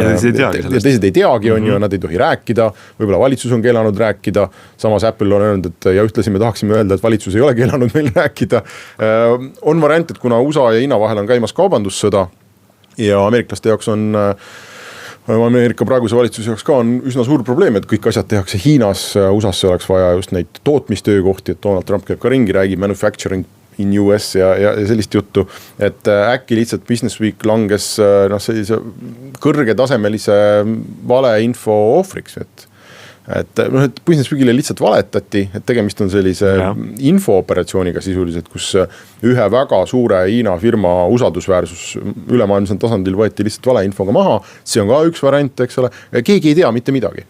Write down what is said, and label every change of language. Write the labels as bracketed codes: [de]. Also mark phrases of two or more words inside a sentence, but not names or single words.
[et] teised ei teagi, on ju, nad ei tohi rääkida, võib-olla valitsus on keelanud rääkida, samas Apple on öelnud, et ja ühtlasi me tahaksime öelda, et valitsus ei ole keelanud meil rääkida. On variant, et kuna USA ja Hiina vahel on käimas kaubandussõda ja ameeriklaste jaoks on Ameerika praeguse valitsuse jaoks ka on üsna suur probleem, et kõik asjad tehakse Hiinas, USA-sse oleks vaja just neid tootmistöökohti, et Donald Trump käib ka ringi, räägib [en] manufacturing in US [et] ja sellist juttu, et äkki lihtsalt Business Week langes sellise kõrgetasemelise valeinfo ohvriks, et Business Weekile lihtsalt valetati, et tegemist on sellise infooperatsiooniga sisuliselt, kus ühe väga suure Hiina firma usaldusväärsus ülemaailmsel tasandil võeti lihtsalt valeinfoga maha, see on ka üks variant, eks ole, keegi ei tea mitte midagi.